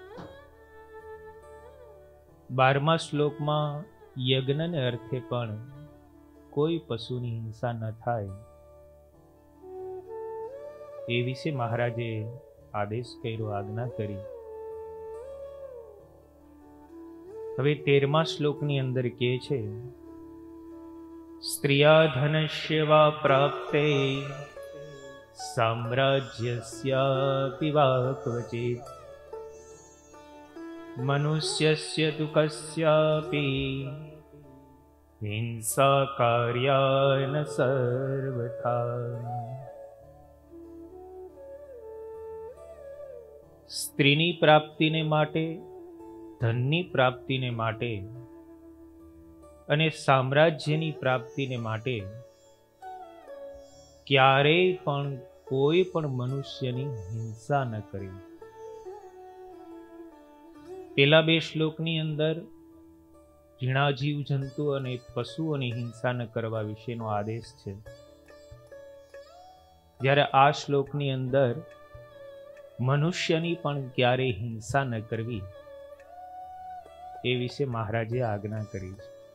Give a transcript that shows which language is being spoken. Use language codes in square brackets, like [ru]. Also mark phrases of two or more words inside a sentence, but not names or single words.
[gu] 12મા શ્લોકમાં યજ્ઞને અર્થે પણ કોઈ પશુની હિંસા ન થાય એ વિશે મહારાજે આદેશ કર્યો, આજ્ઞા કરી। હવે 13મા શ્લોકની અંદર કહે છે, [sa] स्त्रिया धनस्य वा प्राप्ते साम्राज्यस्यापि वा क्वचित् मनुष्यस्य तु कस्यापि हिंसा कार्या न सर्वथा। [gu] સ્ત્રીની પ્રાપ્તિને માટે, ધનની પ્રાપ્તિને માટે અને સામ્રાજ્યની પ્રાપ્તિને માટે ક્યારેય પણ કોઈ પણ મનુષ્યની હિંસા ન કરવી। પેલા 2 શ્લોકની અંદર ઝીણા જીવ જંતુ અને પશુઓની હિંસા ન કરવા વિશેનો આદેશ છે, જ્યારે આ શ્લોકની અંદર મનુષ્યની પણ ક્યારેય હિંસા ન કરવી એ વિશે મહારાજે આજ્ઞા કરી છે।